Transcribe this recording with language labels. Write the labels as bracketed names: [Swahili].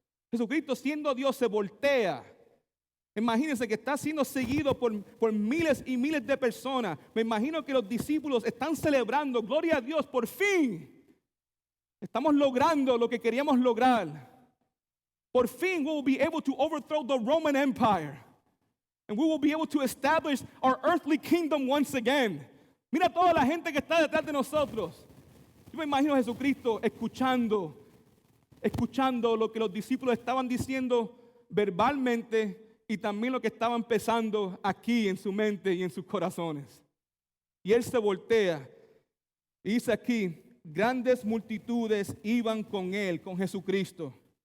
[Spanish] Jesucristo, siendo Dios, se voltea. Imagínense que está siendo seguido por miles y miles de personas. Me imagino que los discípulos están celebrando, gloria a Dios, por fin. Estamos logrando lo que queríamos lograr. Por fin [English] we will be able to overthrow the Roman Empire. And we will be able to establish our earthly kingdom once again. [Spanish] Mira toda la gente que está detrás de nosotros. Yo me imagino a Jesucristo escuchando lo que los discípulos estaban diciendo verbalmente y también lo que estaban pensando aquí en su mente y en sus corazones. Y Él se voltea y dice aquí, grandes multitudes iban con Él, con Jesucristo.